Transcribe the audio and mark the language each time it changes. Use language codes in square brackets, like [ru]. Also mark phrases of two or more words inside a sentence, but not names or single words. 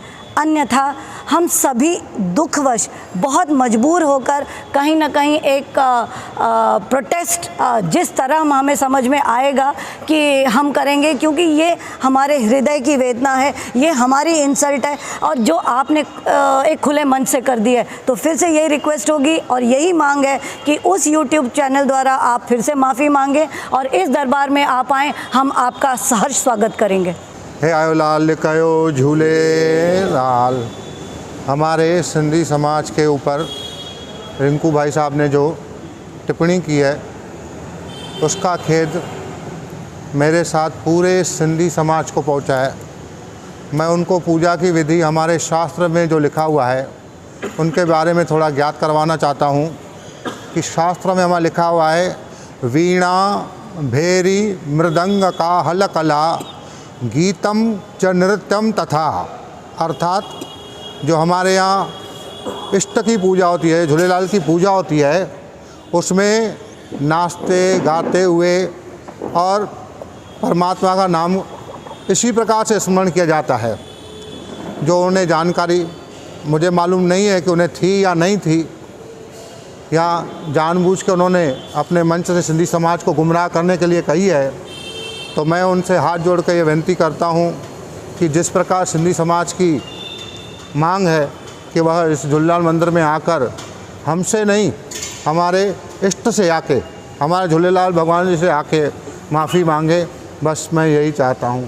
[hi] अन्यथा हम सभी दुखवश बहुत मजबूर होकर कहीं ना कहीं एक प्रोटेस्ट जिस तरह हमें समझ में आएगा कि हम करेंगे, क्योंकि ये हमारे हृदय की वेदना है, ये हमारी इंसल्ट है और जो आपने एक खुले मन से कर दिया है। तो फिर से यही रिक्वेस्ट होगी और यही मांग है कि उस [en] YouTube channel [hi] द्वारा आप फिर से माफ़ी मांगें और इस दरबार में आप आएँ, हम आपका सहर्ष स्वागत करेंगे। [sd] हे आयो लाल कयो झूलेलाल। [hi] हमारे सिंधी समाज के ऊपर रिंकू भाई साहब ने जो टिप्पणी की है उसका खेद मेरे साथ पूरे सिंधी समाज को पहुंचा है। मैं उनको पूजा की विधि हमारे शास्त्र में जो लिखा हुआ है उनके बारे में थोड़ा ज्ञात करवाना चाहता हूं कि शास्त्र में हमारा लिखा हुआ है, [sa] वीणा भेरी मृदंग का हल कला गीतम च नृत्यम तथा। [hi] अर्थात जो हमारे यहाँ इष्ट की पूजा होती है, झूलेलाल की पूजा होती है, उसमें नाचते गाते हुए और परमात्मा का नाम इसी प्रकार से स्मरण किया जाता है। जो उन्हें जानकारी मुझे मालूम नहीं है कि उन्हें थी या नहीं थी, या जानबूझ के उन्होंने अपने मंच से सिंधी समाज को गुमराह करने के लिए कही है, तो मैं उनसे हाथ जोड़ कर ये विनती करता हूँ कि जिस प्रकार सिंधी समाज की मांग है कि वह इस झूलेलाल मंदिर में आकर हमसे नहीं, हमारे इष्ट से आके, हमारे झूलेलाल भगवान जी से आके माफ़ी मांगे, बस मैं यही चाहता हूँ।